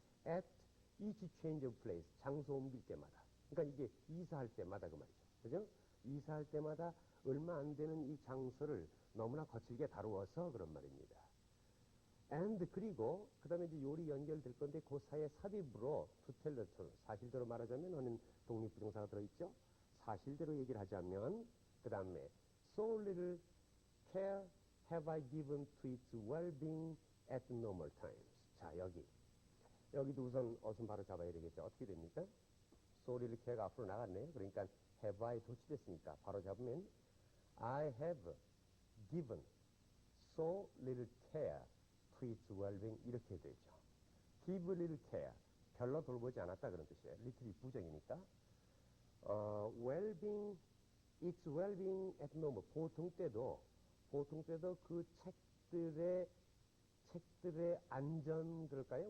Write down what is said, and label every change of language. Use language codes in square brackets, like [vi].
[en] At each change of place. [ko] 장소 옮길 때마다. 그러니까 이게 이사할 때마다 그 말이죠. 그죠? 이사할 때마다 얼마 안 되는 이 장소를 너무나 거칠게 다루어서 그런 말입니다. and 그리고 그 다음에 이제 요리 연결될 건데 그 사이에 삽입으로 [en] to tell the truth [ko] 사실대로 말하자면 하는 독립부정사가 들어있죠. 사실대로 얘기를 하자면 그 다음에 [en] so little care have I given to its well-being at normal times. [ko] 자 여기도 우선 어순 바로 잡아야 되겠죠. 어떻게 됩니까? so little care가 앞으로 나갔네요. [en] 그러니까 have I [ko] 도치됐으니까 바로 잡으면 [en] I have given so little care to its well-being [ko] 이렇게 되죠. give little care 별로 돌보지 않았다 그런 뜻이에요. little이 부정이니까 well-being its well-being at normal 보통 때도 그 책들의 안전 그럴까요?